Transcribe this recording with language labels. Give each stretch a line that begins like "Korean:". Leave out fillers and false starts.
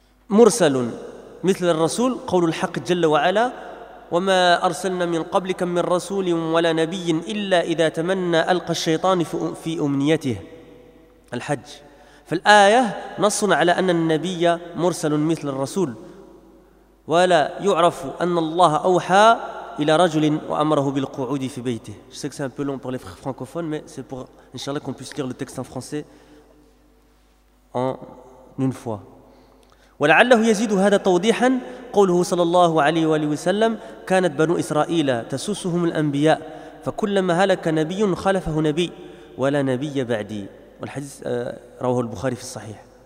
Arabic: مرسل مثل الرسول قول الحق جل وعلا وما أرسلنا من قبلك من رسول ولا نبي إلا إذا تمنى ألقى الشيطان في أمنيته الحج فالآية نص على أن النبي مرسل مثل الرسول ولا يعرف أن الله أوحى إلى رجل وأمره بالقعود في بيته.
French: Je sais que c'est un peu long pour les frères francophones, mais c'est pour, inshallah, qu'on puisse lire le texte en français en une fois.
Arabic: ولعله يزيد هذا توضيحا قوله صلى الله عليه وآله وسلم كانت بنو إسرائيل تسوسهم الأنبياء فكلما هلك نبي خلفه نبي ولا نبي بعدي. والحديث رواه البخاري في الصحيح.